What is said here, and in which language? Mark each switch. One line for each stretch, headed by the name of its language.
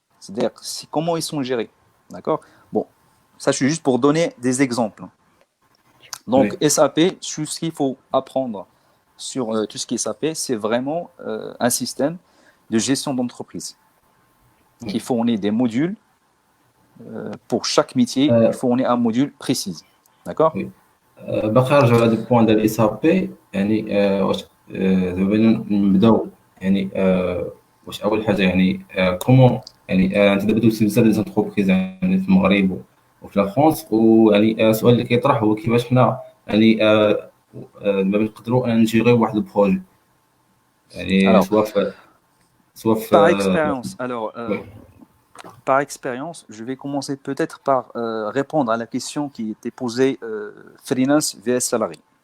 French: C'est-à-dire comment ils sont gérés. D'accord? Bon, ça, je suis juste pour donner des exemples. Donc, oui. SAP, ce qu'il faut apprendre sur tout ce qui est SAP, c'est vraiment un système de gestion d'entreprise qui fournit des modules pour chaque métier. Il fournit un module précis. D'accord? Oui.
Arabic: باقي نرجعوا لهذا البوان ديال اس ا بي يعني واش دابا نبداو يعني واش اول حاجه يعني كومون يعني انت دابا دوزتي بزاف ديال زونتربريز يعني في المغرب وفي لا فرنسا، ويعني السؤال اللي كيطرح هو كيفاش حنا يعني ما بنقدروا ان نجيريو واحد البروجي، يعني
French: Alors,
Arabic: سواء في
French: par expérience, alors, وي. par expérience, je vais commencer peut-être par répondre à la question qui était posée freelance vs salarié.